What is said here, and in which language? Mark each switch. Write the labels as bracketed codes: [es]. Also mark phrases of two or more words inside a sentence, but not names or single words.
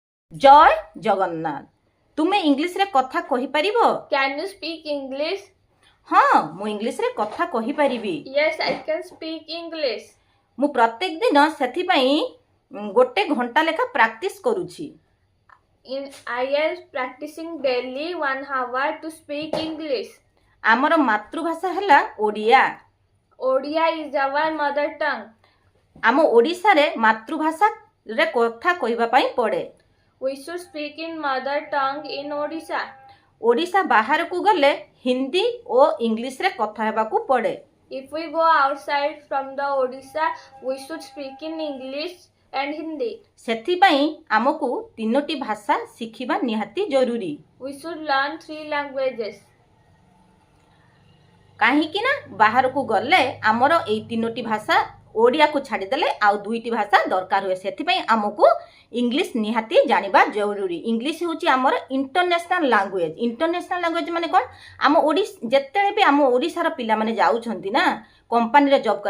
[or] ଜୟ ଜଗନ୍ନାଥ। ତୁମେ ଇଂଲିଶ ରେ କଥା କହି ପାରିବ? [en] Can you speak English? [or] ହଁ ମୁଁ ଇଂଲିଶ ରେ କଥା କହି ପାରିବି। [en] Yes, I can speak English. [or] ମୁଁ ପ୍ରତ୍ୟେକ ଦିନ ସେଥି ପାଇଁ ଗୋଟେ ଘଣ୍ଟା ଲେଖା ପ୍ରାକ୍ଟିସ କରୁଛି। [en] I am practicing daily 1 hour to speak English. [or] ଆମର ମାତୃଭାଷା ହେଲା ଓଡ଼ିଆ। [en] Odia is our mother tongue. [or] ଆମେ ଓଡ଼ିଶା ରେ ମାତୃଭାଷା ରେ କଥା କହିବା ପାଇଁ ପଡ଼େ। [en] We should speak in mother tongue in Odisha. [or] ଓଡ଼ିଶା ବାହାର କୁ ଗଲେ ହିନ୍ଦୀ ଆଉ ଇଂଲିଶ ରେ କଥା ହେବା କୁ ପଡ଼େ। [en] If we go outside from the Odisha, we should speak in English and Hindi. [or] ସେଥି ପାଇଁ ଆମକୁ ତିନୋଟି ଭାଷା ଶିଖିବା ନିହାତି ଜରୁରୀ। [en] We should learn 3 languages. [or] କାହିଁ କି ନା ବାହାର କୁ ଗଲେ ଆମର ଏ ତିନୋଟି ଭାଷା ଓଡ଼ିଆ କୁ ଛାଡ଼ି ଦେଲେ ଆଉ ଦୁଇଟି ଭାଷା ଦରକାର ହୁଏ। ସେଥି ପାଇଁ ଆମକୁ ଇଂଲିଶ ନିହାତି ଜାଣିବା ଜରୁରୀ। ଇଂଲିଶ ହେଉଛି ଆମର [en] international language. international language [or] ମାନେ କଣ? ଆମେ ଓଡ଼ିଶା ଯେତେବେଳେ ଭି ଆମେ ଓଡ଼ିଶା ର ପିଲା ମାନେ ଯାଉଛନ୍ତି ନା କମ୍ପାନୀ ରେ ଜବ କର।